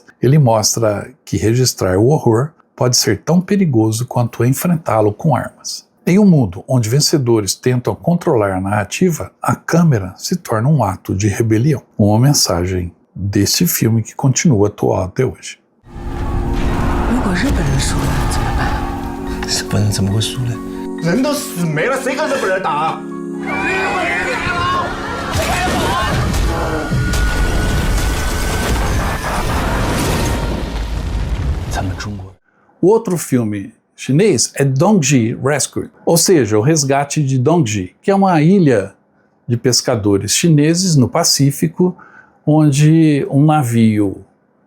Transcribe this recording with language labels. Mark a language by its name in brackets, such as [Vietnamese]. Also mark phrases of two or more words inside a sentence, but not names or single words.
[Portuguese] Ele mostra que registrar o horror pode ser tão perigoso quanto enfrentá-lo com armas. Em um mundo onde vencedores tentam controlar a narrativa, a câmera se torna um ato de rebelião. Uma mensagem deste filme que continua atual até hoje. [Chinese] 如果日本人输了怎么办？日本人怎么会输呢？人都死没了，谁跟日本人打？ [Portuguese] O outro filme chinês é Dongji Rescue, ou seja, o resgate de Dongji, que é uma ilha de pescadores chineses no Pacífico, onde um navio